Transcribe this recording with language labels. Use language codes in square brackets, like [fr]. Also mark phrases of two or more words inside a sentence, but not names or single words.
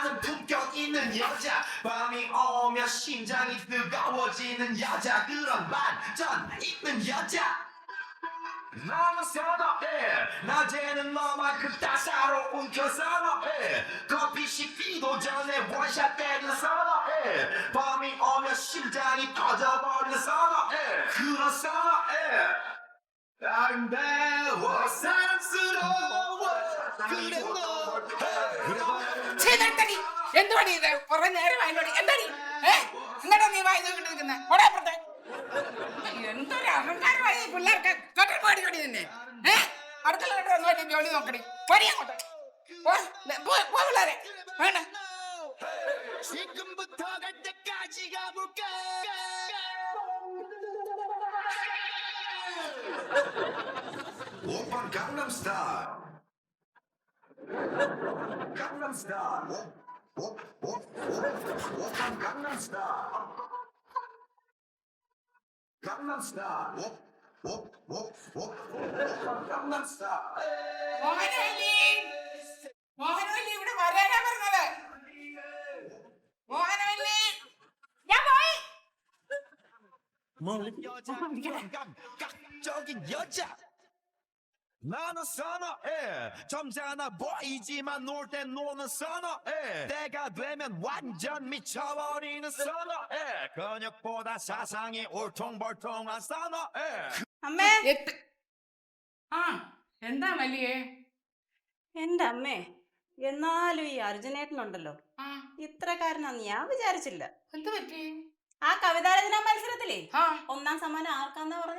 [ko] 품격 있는 여자 밤이 오면 심장이 뜨거워지는 여자 그런 반전 있는 여자 너무 선호해 낮에는 너만큼 따사로운 그 선호해 커피 식기도 전에 원샷 때는 선호해 밤이 오면 심장이 터져버리는 선호해 그런 선호해 아름다워 사랑스러워 그래 너 [ml] ചെയ്തെടുത്തടി. എന്തുവാടി ഇത്? കുറെ നേരം അതിനോട് എന്താടി? എന്താടാ നീ വായി നോക്കിട്ടിരിക്കുന്നത്? ഓടാപ്പുറത്തെ. എന്തൊരു അഹങ്കാരമായി പിള്ളേർക്ക്. കട്ടിൽ പാടി കടി നിന്നെ. അടുക്കള കണ്ടു വന്നു ജോലി നോക്കടി. പടി അങ്ങോട്ട്. പോ പിള്ളേരെ. വേണ്ട. [ko] 지금부터 갈 때까지 가볼까 오빤 강남스타일 강남스타일 오빤 강남스타일 강남스타일 강남스타일 [ml] മോഹനവല്ലി. മോഹനവല്ലി ഇവിടെ വരാനാ പറഞ്ഞത്. മോഹനവല്ലി. ഞാൻ പോയി. [ko] 여자 감각적인 여자 나는 선호해 점잖아 보이지만 놀 땐 노는 선호해 때가 되면 완전 미쳐버리는 선호해 근육보다 사상이 울퉁불퉁한 선호해 [ml] അമ്മേ, ആ എന്താ മല്ലിയേ? എന്റെ അമ്മേ, എന്നാലും ഈ അർജുനേട്ടനുണ്ടല്ലോ, ആ ഇത്രക്കാരനാന്ന് ഞാൻ വിചാരിച്ചില്ല. എന്ത് പറ്റി? ആ കവിതാരചന മത്സരത്തിലേ ആ 1ാം സമ്മാനം ആർക്കാന്നാ പറഞ്ഞേ?